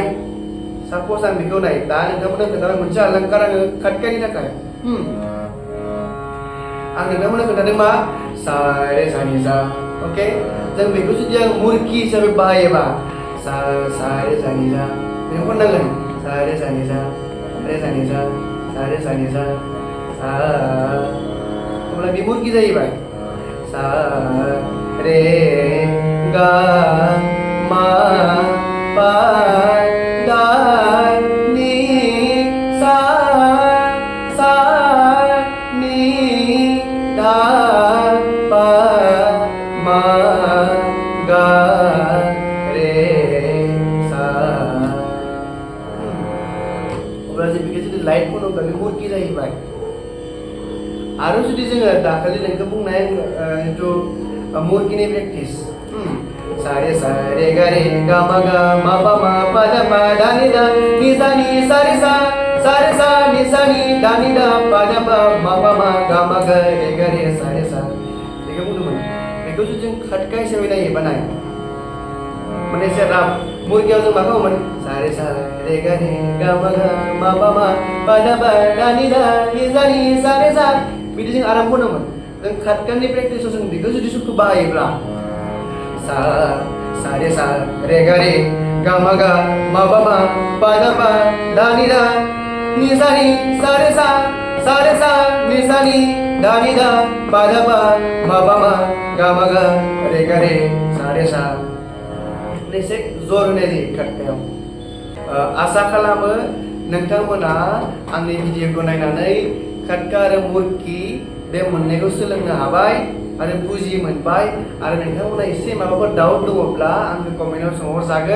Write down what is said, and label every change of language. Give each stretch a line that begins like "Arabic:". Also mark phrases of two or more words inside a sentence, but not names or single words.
Bodo: सापज आं बेखौ नाय, दा नोंथांमोननो खोन्थाबाय मोनसे अलंकार आङो खटकानि थाखाय। आं नोंथांमोननो खोन्थादों मा, सा रे सा नि सा। अके, जों बेखौ जुदि आं मुरकि हिसाबै बाहायोबा सा सा रे सा नि सा बेखौ खननांगोन, सा रे सा नि सा रे सा नि सा सा रे सा नि सा सा। अब्ला बे मुरकि जाहैबाय। सा रे गा मा पा दा नि सा सा नि दा पा मा गा रे सा। अब्ला जों बेखौ जुदि लाइट खनोब्ला बे मुरकि जाहैबाय। आरो जुदि जोङो दाखालि नोंखौ बुंनाय जिथु मुरकिनि प्रेक्टिस, सा रे गा रे गा मा पा दा पा दा नि सा नि सा रे सा नि सा नि दा नि दा पा दा पा मा गा मा गा रे सा रे सा। बेखौ बुंदोंमोन। बेखौ जुदि जों खटका हिसाबै नायोबा नाय, माने एसे राफ। मुरकियाव जों मा खालामोमोन, सा रे गा रे गा मा पा दा पा दा नि सा नि सा रे सा बिदि जों आराम खनोमोन। जों खटकानि प्रेक्टिसाव जों बेखौ जुदि सुरखौ बाहायोब्ला सा सा रे गा रे गा मा पा दा पा दा नि सा नि सा रे सा नि सा नि दा नि दा पा दा पा गा मा गा रे सा रे सा। एसे जर होनाय जायो खटकायाव। आसा खालामो नोंथांमोना आंनि भिडिअखौ नायनानै खटका आरो मुरकि बे मोननैखौ सोलोंनो हाबाय आरो बुजि मोनबाय। आरो नोंथांमोना एसे माबाफोर डाउट दङब्ला आंखौ कमेन्टआव सोंहरजागोन।